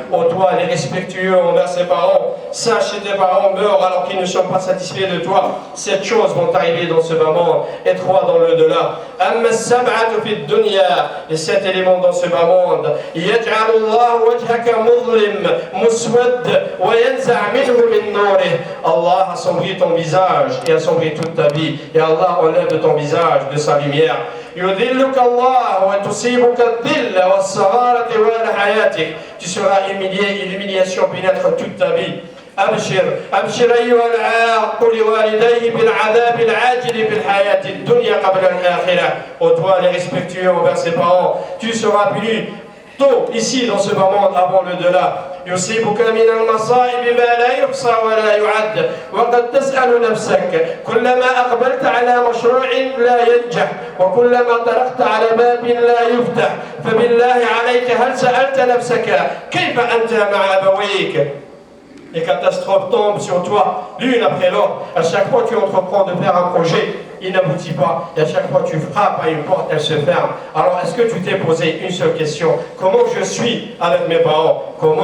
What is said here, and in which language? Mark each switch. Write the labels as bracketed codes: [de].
[fr] Ô toi les respectueux envers ses parents, sache que tes parents meurent alors qu'ils ne sont pas satisfaits de toi. 7 choses vont arriver dans ce bas monde et 3 dans le delà. [ar] أما السبعة في الدنيا, [fr] les 7 éléments dans ce bas monde. [ar] يجعل الله وجهك مظلم مسود وينزع منه من نوره. [fr] Allah assombrit ton visage et assombrit toute ta vie. Et Allah enlève de ton visage de sa lumière. [ar] يذلك الله وتصيبك الذل والصغار طوال حياتك. [fr] Tu seras humilié et l'humiliation pénètre toute ta vie. [ar] أبشر أيها العاق لوالديه بالعذاب العاجل في الحياة الدنيا قبل الآخرة. [fr] Ô toi les respectueux envers ses parents, tu seras puni tôt ici dans ce bas monde avant le delà. [ar] يصيبك من المصائب ما لا يحصى ولا يعد وقد تسأل نفسك كلما أقبلت على مشروع لا ينجح وكلما طرقت على باب لا يفتح فبالله عليك هل سألت نفسك كيف أنت مع أبويك. [fr] Les catastrophes tombent sur toi, l'une après l'autre. À chaque fois tu entreprends de faire un projet, il n'aboutit pas. Et à chaque fois tu frappes à une porte, elle se ferme. Alors est-ce que tu t'es posé une seule question? Comment je suis avec mes parents?